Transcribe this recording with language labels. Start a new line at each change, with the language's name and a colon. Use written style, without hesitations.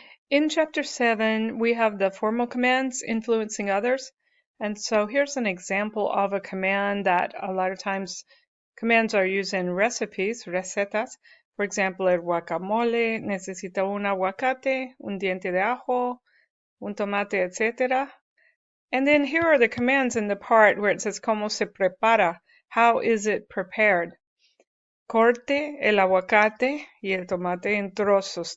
English: In Chapter 7, we have the formal commands influencing others. And so here's an example of a command that a lot of times commands are used in recipes, recetas. For example,
Spanish: el guacamole necesita un aguacate, un diente de ajo, un tomate, etc.
English: And then here are the commands in the part where it says
Spanish: cómo se prepara,
English: how is it prepared.
Spanish: Corte el aguacate y el tomate en trozos.